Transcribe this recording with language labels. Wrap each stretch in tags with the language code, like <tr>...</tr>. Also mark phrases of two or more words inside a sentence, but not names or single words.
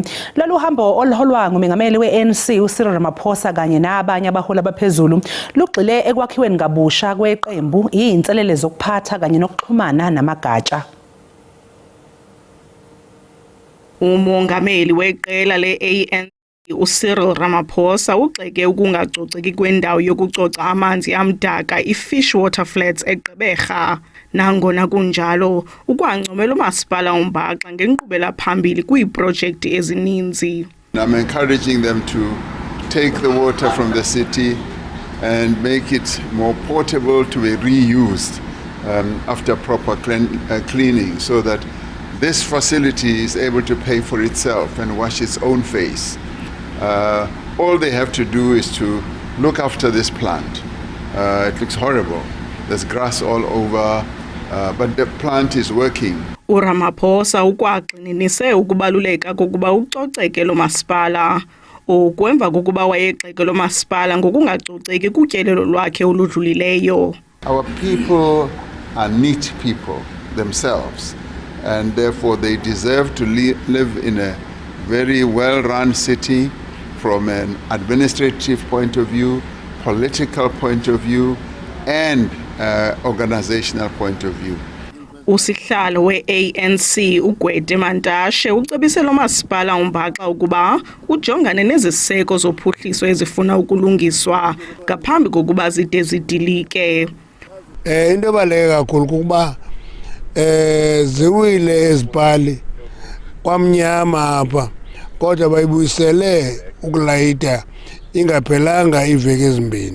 <zu>Lolu hambo oluholwa ngumengameli we-ANC uCyril Ramaphosa kanye nabanye abaholi abaphezulu lugxile ekwakhiweni kabusha kweqembu, iy'nselele zokuphatha kanye nokuxhumana namagatsha.</zu> <xh>Umongameli weqela le-ANC uCyril Ramaphosa ugxeke ukungacoceki kwendawo yokucoca amanzi amdaka i-Fishwater Flats eGqeberha. Nangona kunjalo, ukwancomela umasipala uMbaxa ngenkqubela phambili kwiiprojekthi ezininzi.</xh> <en>I'm encouraging them to take the water from the city and make it more portable to be reused after proper cleaning, so that this facility is able to pay for itself and wash its own face. All they have to do is to look after this plant. It looks horrible. There's grass all over, but the plant is working.</en> <xh>uRamaphosa ukwagxininise ukubaluleka kokuba ucoceke lo masipala. Okwemva kokuba wayegxeke lo masipala ngokungacoceki kutyelelo lwakhe oludlulileyo.</xh> <en>Our people are neat people themselves, and therefore they deserve to live in a very well-run city from an administrative point of view, political point of view, and organizational point of view.</en> <xh>Usihlalo we-ANC uGwede Mantashe ucebise lo masipala uMbaxa ukuba ujongane neziseko zophuhliso ezifuna ukulungiswa ngaphambi kokuba zide zidilike. Into ebaluleke kakhulu kukuba ziwile ezipali kwamnyama apha kodwa bayibuyisele ukulayita ingaphelanga iveki ezimbini.</xh>